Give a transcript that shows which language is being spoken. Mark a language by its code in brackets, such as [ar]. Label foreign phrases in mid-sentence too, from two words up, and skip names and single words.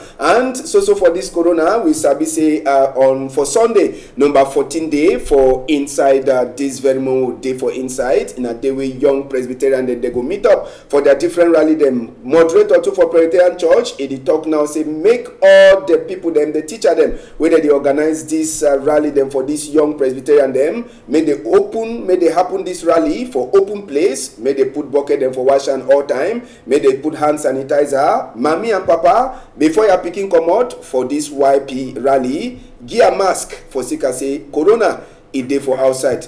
[pcm] And so for this corona, we sabi say on for Sunday number 14 day for inside this very moment day for inside in a day wey young Presbyterian they go meet up for their different rally them. Moderator too for Presbyterian Church, e dey talk now say make all the people them, the teacher them, whether they organize this rally them for this young Presbyterian them, may they happen this rally for open place, may they put bucket them for wash and all time, may they put hand sanitizer, mommy and papa, before you are picking come out for this YP rally, give a mask for sick say corona e dey for outside.